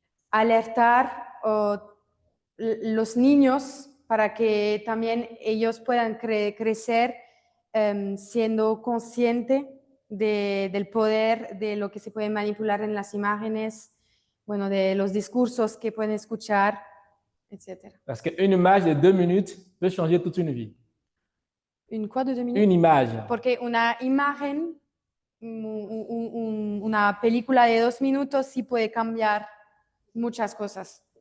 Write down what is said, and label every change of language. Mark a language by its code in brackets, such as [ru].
[es] alertar los niños para que también ellos puedan crecer siendo conscientes del poder de lo que se puede manipular en las imágenes, bueno, de los discursos que pueden escuchar, etc. [fr] Parce qu'une image de 2 minutes peut changer toute une vie. ¿Un quoi de 2 minutes? Une image. [es] Porque una imagen, una película de 2 minutos sí puede cambiar muchas cosas.